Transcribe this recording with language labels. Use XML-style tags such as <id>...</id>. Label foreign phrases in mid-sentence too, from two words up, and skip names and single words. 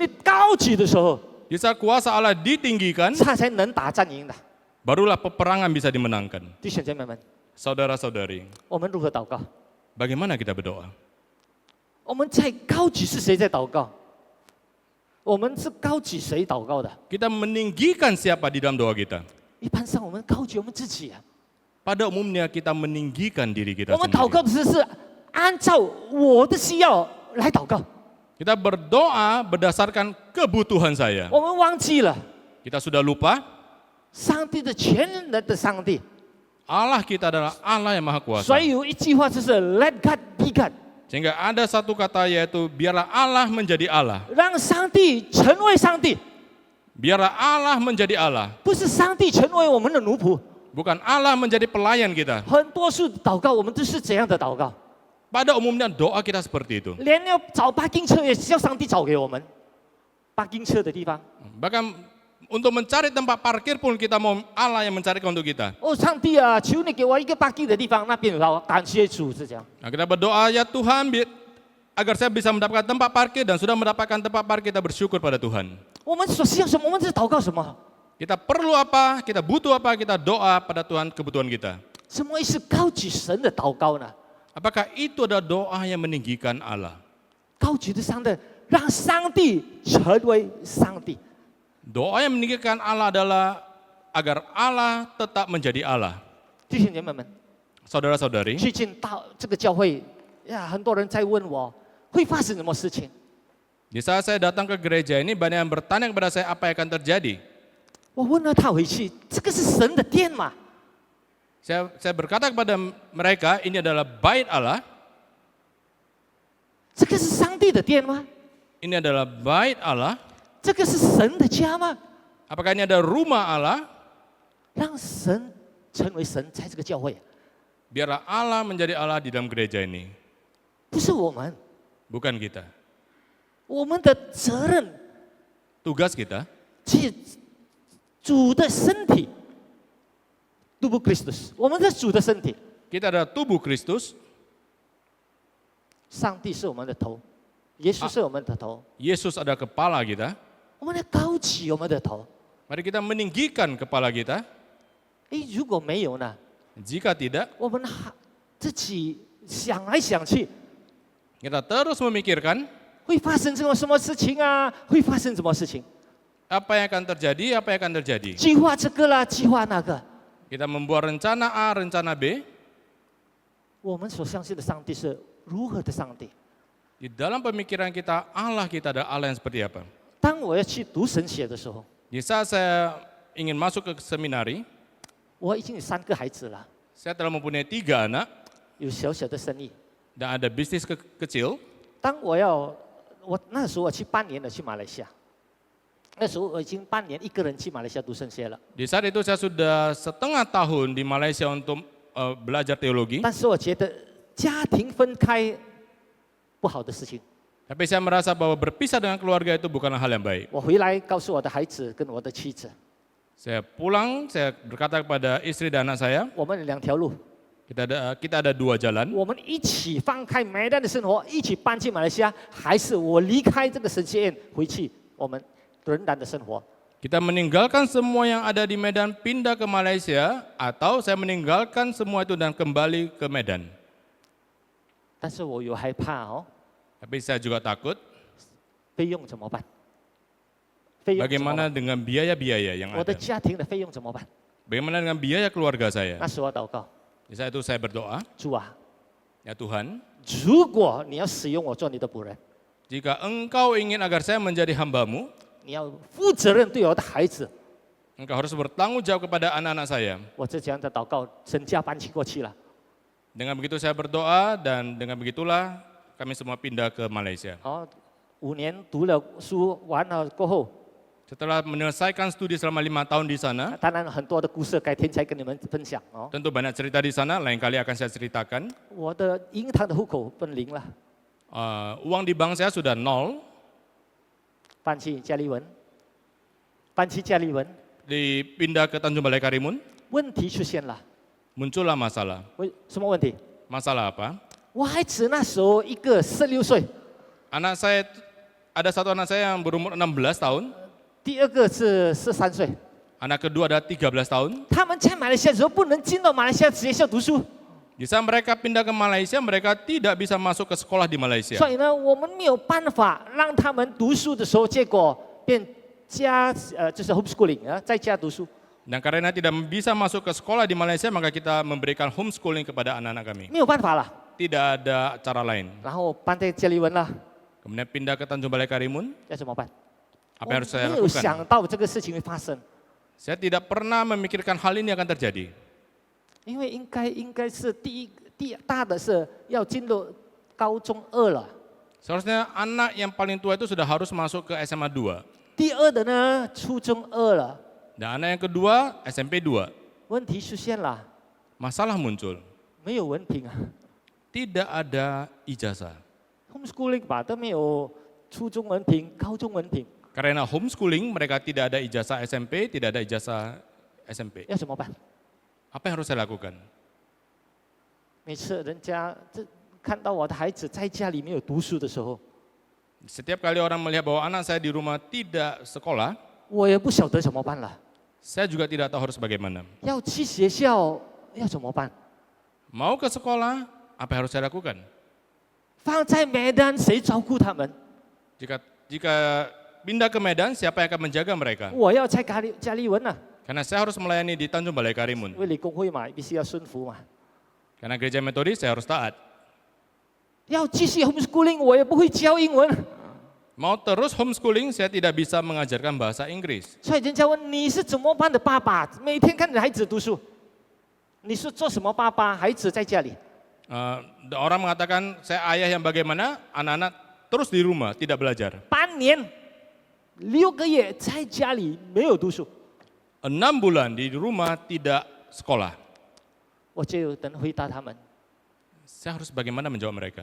<zh>当上帝权力高举的时候，</zh> <id>Di saat kuasa Allah ditinggikan,</id> <zh>他才能打战赢的。</zh> <id>barulah peperangan bisa dimenangkan.</id> <zh>弟兄姐妹们，</zh> <id>Saudara-saudari,</id> <zh>我们如何祷告？</zh> <id>bagaimana kita berdoa?</id> <zh>我们在高举是谁在祷告？我们是高举谁祷告的？</zh> <id>Kita meninggikan siapa di dalam doa kita?</id> <zh>一般上我们高举我们自己啊。</zh> <id>Pada umumnya kita meninggikan diri kita</id> <zh>我们祷</zh> <id>sendiri.</id> <zh>告的是按照我的需要来祷告，</zh> <id>Kita berdoa berdasarkan kebutuhan saya.</id> <zh>我们忘记了</zh> <id>Kita sudah lupa</id> <zh>上帝的全能的上帝。</zh> <id>Allah kita adalah Allah yang maha</id> <zh>所</zh> <id>kuasa.</id> <zh>以有一句话就是</zh> <en>“Let God be God”，</en> <id>Sehingga ada satu kata yaitu biarlah Allah menjadi Allah.</id> <zh>让上帝成为上帝，</zh> <id>Biarlah Allah menjadi Allah.</id> <zh>不是上帝成为我们的奴仆。</zh> <id>Bukan Allah menjadi pelayan kita.</id> <zh>很多数祷告，我们都是这样的祷告，</zh> <id>Pada umumnya doa kita seperti itu.</id> <zh>连要找parking车也是要上帝找给我们，parking车的地方。</zh> <id>Bahkan untuk mencari tempat parkir pun kita mau Allah yang mencarikan untuk kita.</id> <zh>哦，上帝啊，求你给我一个 parking 的地方，那边有感谢主，是这样。</zh> <id>Nah, kita berdoa ya Tuhan agar saya bisa mendapatkan tempat parkir dan sudah mendapatkan tempat parkir kita bersyukur pada Tuhan.</id> <zh>我们所需要什么？我们是祷告什么？</zh> <id>Kita perlu apa, kita butuh apa, kita doa pada Tuhan kebutuhan kita.</id> <zh>什么意思？高举神的祷告呢？</zh> <id>Apakah itu adalah doa yang meninggikan Allah?</id> <zh>高举的上帝，让上帝成为上帝。</zh> <id>Doa yang meninggikan Allah adalah agar Allah tetap menjadi Allah.</id> <zh>弟兄姐妹们，</zh> <id>Saudara-saudari,</id> <zh>最近到这个教会呀，很多人在问我会发生什么事情。</zh> <id>di saat saya datang ke gereja ini banyak yang bertanya kepada saya apa yang akan terjadi.</id> <zh>我问了他回去，这个是神的殿嘛？</zh> <id>Saya berkata kepada mereka, ini adalah bait Allah,</id> <zh>这个是上帝的殿吗？</zh> <id>ini adalah bait Allah.</id> <zh>这个是神的家吗？</zh> <id>Apakah ini ada rumah Allah?</id> <zh>让神成为神，在这个教会，</zh> <id>Biarlah Allah menjadi Allah di dalam gereja ini,</id> <zh>不是我们，</zh> <id>bukan kita.</id> <zh>我们的责任</zh> <id>Tugas kita</id> <zh>是主的身体 ，</zh> <id>tubuh Kristus，</id> <zh>我们是主的身体，</zh> <id>kita adalah tubuh Kristus.</id> <zh>上帝是我们的头，耶稣是我们的头，</zh> <id>Yesus adalah kepala kita.</id> <zh>我们要高举我们的头。</zh> <id>Mari kita meninggikan kepala kita.</id> <zh>诶，如果没有呢？</zh> <id>Jika tidak,</id> <zh>我们自己想来想去，</zh> <id>kita terus memikirkan</id> <zh>会发生什么事情啊？会发生什么事情？</zh> <id>apa yang akan terjadi, apa yang akan terjadi.</id> <zh>计划这个啦，计划那个。</zh> <id>Kita membuat rencana A, rencana B.</id> <zh>我们所相信的上帝是如何的上帝？</zh> <id>Di dalam pemikiran kita, Allah kita adalah Allah yang seperti apa.</id> <zh>当我要去读神学的时候，</zh> <id>Di saat saya ingin masuk ke seminari,</id> <zh>我已经有3个孩子了，</zh> <id>saya telah mempunyai 3 anak</id> <zh>有小小的生意。</zh> <id>dan ada bisnis kecil.</id> <zh>当我那时候我去半年的去马来西亚，那时候我已经半年一个人去马来西亚读神学了。</zh> <id>Di saat itu saya sudah setengah tahun di Malaysia untuk belajar teologi.</id> <zh>但是我觉得家庭分开不好的事情。</zh> <id>Tapi saya merasa bahwa berpisah dengan keluarga itu bukanlah hal yang baik.</id> <zh>我回来告诉我的孩子跟我的妻子，</zh> <id>Saya pulang, saya berkata kepada istri dan anak saya,</id> <zh>我们有2条路，</zh> <id>kita ada 2 jalan.</id> <zh>我们一起放开梅丹的生活，一起搬去马来西亚，还是我离开这个神学院回去我们仍然的生活。</zh> <id>Kita meninggalkan semua yang ada di Medan, pindah ke Malaysia, atau saya meninggalkan semua itu dan kembali ke Medan.</id> <zh>但是我有害怕哦，</zh> <id>Tapi saya juga takut,</id> <zh>费用怎么办？费用怎么</zh> <id>bagaimana</id> <zh>办？</zh> <id>dengan biaya-biaya yang</id> <zh>我的</zh> <id>ada?</id> <zh>家庭的费用怎么办？</zh> <id>Bagaimana dengan biaya keluarga saya?</id> <zh>那时我祷告，</zh> <id>Di saat itu saya berdoa,</id> <zh>主啊，</zh> <id>ya Tuhan,</id> <zh>如果你要使用我做你的仆人，</zh> <id>jika Engkau ingin agar saya menjadi hamba-Mu,</id> <zh>你要负责任对我的孩子，</zh> <id>Engkau harus bertanggung jawab kepada anak-anak saya.</id> <zh>我这样的祷告，身家搬起过去了。</zh> <id>Dengan begitu saya berdoa dan dengan begitulah kami semua pindah ke Malaysia.</id> <zh>哦，5年读了书完了过后，</zh> <id>Setelah menyelesaikan studi selama 5 tahun di sana,</id> <zh>当然很多的故事改天才跟你们分享哦。</zh> <id>tentu banyak cerita di sana, lain kali akan saya ceritakan.</id> <zh>我的银行的户口变零了，</zh> <id>Uang di bank saya sudah 0,</id> <zh>搬去嘉利文，搬去嘉利文，</zh> <id>dipindah ke Tanjung Balai Karimun,</id> <zh>问题出现了。</zh> <id>muncullah masalah.</id> <zh>什么问题？</zh> <id>Masalah apa?</id> <zh>我孩子那时候一个16岁，</zh> <id>Ada satu anak saya yang berumur 16 tahun,</id> <zh>第二个是13岁，</zh> <id>Anak kedua adalah 13 tahun.</id> <zh>他们在马来西亚的时候不能进到马来西亚学校读书，</zh> <id>Di saat mereka pindah ke Malaysia, mereka tidak bisa masuk ke sekolah di Malaysia.</id> <zh>所以呢，我们没有办法让他们读书的时候，结果变就是 homeschooling 啊，在家读书。</zh> <id>Dan karena tidak bisa masuk ke sekolah di Malaysia, maka kita memberikan homeschooling kepada anak-anak kami.</id> <zh>没有办法了，</zh> <id>Tidak ada cara lain.</id> <zh>然后搬在家里文了，</zh> <id>Kemudian pindah ke Tanjung Balai Karimun.</id> <zh>要怎么办？</zh> <id>Apa yang harus saya</id> <zh>没有</zh> <id>lakukan?</id> <zh>想到这个事情会发生，</zh> <id>Saya tidak pernah memikirkan hal ini akan terjadi.</id> <zh>因为应该是第大的是要进入高中2了，</zh> <id>Seharusnya anak yang paling tua itu sudah harus masuk ke SMA 2.</id> <zh>第二的呢初中2了，</zh> <id>Dan anak yang kedua SMP 2.</id> <zh>问题出现了，</zh> <id>Masalah muncul.</id> <zh>没有文凭啊</zh> <id>Tidak ada ijazah.</id> <zh>，homeschooling 吧都没有初中文凭、高中文凭，</zh> <id>Karena homeschooling mereka tidak ada ijazah SMP, tidak ada ijazah SMP.</id> <zh>要怎么办？</zh> <id>Apa yang harus saya lakukan?</id> <zh>每次人家看到我的孩子在家里没有读书的时候，</zh> <id>Setiap kali orang melihat bahwa anak saya di rumah tidak sekolah,</id> <zh>我也不晓得怎么办了。</zh> <id>saya juga tidak tahu harus bagaimana.</id> <zh>要去学校要怎么办？</zh> <id>Mau ke sekolah, apa yang harus saya lakukan?</id> <zh>放在Medan谁照顾他们？</zh> <id>Jika pindah ke Medan, siapa yang akan menjaga mereka?</id> <zh>我要在家里文啊，</zh> <id>Karena saya harus melayani di Tanjung Balai Karimun.</id> <zh>为理公会嘛，必须要顺服嘛。</zh> <id>Karena gereja metodis saya harus taat.</id> <zh>要继续 homeschooling，我也不会教英文，</zh> <id>Mau terus homeschooling, saya tidak bisa mengajarkan bahasa Inggris.</id> <zh>所以人家问你是怎么办的爸爸？每天看你的孩子读书，你是做什么爸爸？孩子在家里，</zh> <id>Orang mengatakan, saya ayah yang bagaimana, anak-anak terus di rumah, tidak belajar.</id> <zh>半年6个月在家里没有读书，</zh> <id>6 bulan di rumah tidak sekolah.</id> <zh>我就等回答他们，</zh> <id>Saya harus bagaimana menjawab mereka?</id>